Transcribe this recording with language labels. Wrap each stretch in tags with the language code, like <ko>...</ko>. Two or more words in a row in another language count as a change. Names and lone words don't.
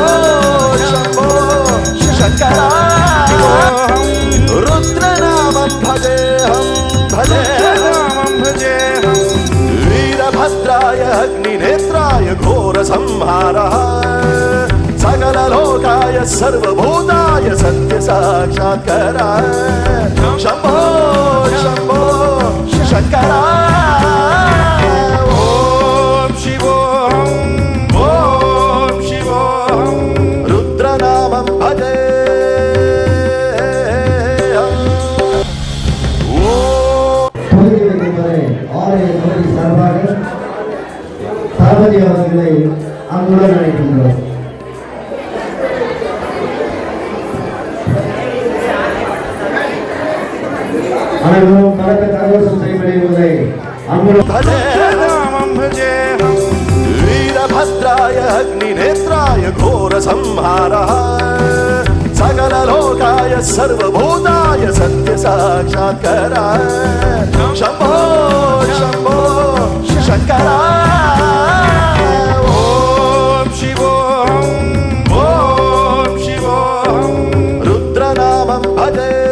<sa>शम्भो शङ्कराय रुद्रनामं भजेऽहं भजेऽहं भजेऽहं वीरभद्राय अग्निनेत्राय घोरसंहारः सकललोकाय सर्वभूताय सत्यसाक्षात्काराय शम्भो शम्भो शङ्कराय ॐ शिवोऽहं ॐ शिवोऽहं रुद्रनामं भजेऽहं</sa> <ta>தளபதி அவர்களை அன்புடன் அழைக்கின்றோம். அனைவரும் கலக்க கரகோஷம் செய்யப்படுவதை</ta> <sa>वीरभद्राय अग्निनेत्राय घोरसंहारः सकललोकाय सर्वभूताय सत्यसाक्षात्काराय शम्भो शम्भो शङ्कराय ॐ शिवोऽहं ॐ शिवोऽहं रुद्रनामं भजे</sa>